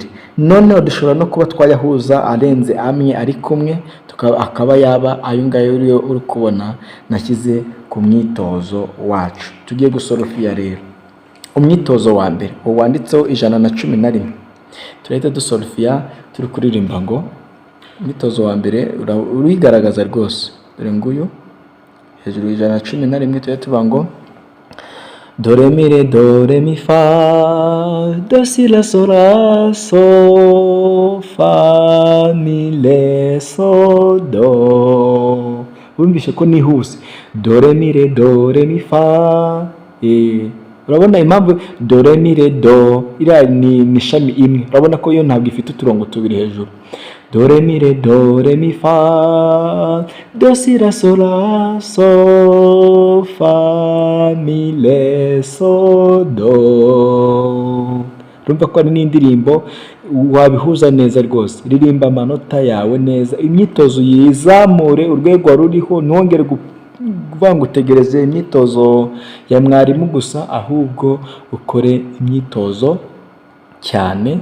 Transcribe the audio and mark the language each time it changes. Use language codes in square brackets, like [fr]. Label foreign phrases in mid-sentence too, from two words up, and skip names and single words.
[rw] Noneho dushobora no kuba twayahuza arenze amwe ari kumwe, akaba yaba ayo ngayo uri kubona nashyize ku mwitozo wacu. Tugiye gusorofiya rero umwitozo wa mbere wanditseho 111. Turahita dusorofiya turi kuririmba ngo umwitozo wa mbere urigaragaza rwose, dore nguyu hejuru 111 turahita tuvuga ngo do re mi re do re mi fa do si la so la so fa mi le so do. Wumvishe ko nihuse, do re mi re do re mi fa. Urabona impamvu do re mi re do iriya ni shami imwe, urabona ko yo ntabwo ifite uturongo tubiri hejuru. Do re mi re do re mi fa do si la so la so fa mi le so do. Urumva ko ari n'indirimbo wabihuza neza rwose. Ririmba amanota yawe neza, imyitozo yizamure urwego ruriho, ntongere kuvuga ngo utegereze imyitozo ya mwarimu gusa, ahubwo ukore imyitozo cyane.